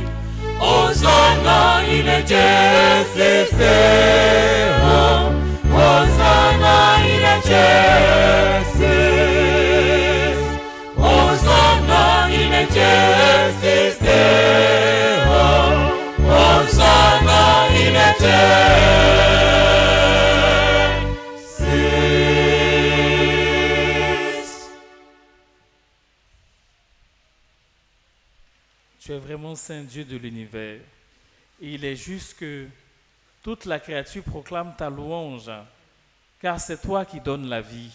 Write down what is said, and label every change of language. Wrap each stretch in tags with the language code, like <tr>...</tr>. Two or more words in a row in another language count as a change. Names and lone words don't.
<la>Hosanna in excelsis Deo, Hosanna in excelsis, Hosanna in excelsis Deo, Hosanna in excelsis.</la> <fr>Tu es vraiment Saint Dieu de l'univers. Et il est juste que toute la créature proclame ta louange, car c'est toi qui donnes la vie.</fr>